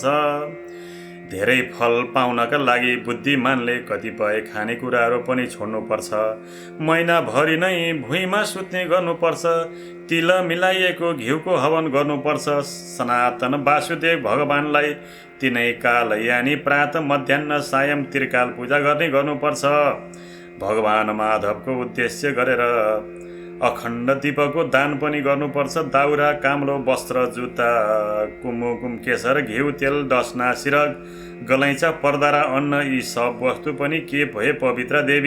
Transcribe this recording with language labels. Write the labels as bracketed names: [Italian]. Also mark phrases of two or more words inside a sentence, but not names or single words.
[Nepali] धेरै फल पाउनका लागि बुद्धिमानले कतिपय खानेकुराहरू पनि छोड्नुपर्छ। महिनाभरि नै भुइँमा सुत्ने गर्नुपर्छ। तिल मिलाइएको घिउको हवन गर्नुपर्छ। सनातन वासुदेव भगवानलाई तिनै काल यानि प्रात मध्याह्न सायं त्रिकाल पूजा गर्नुपर्छ। भगवान माधवको उद्देश्य गरेर अखण्ड दीपको दान पनि गर्नुपर्छ। दाउरा, काम्लो वस्त्र, जुत्ता, कुमकुम, केशर, घिउ, तेल, डसना, सिरक, गलैँचा, पर्दा र अन्न यी सब वस्तु पनि के भए पवित्र देवी।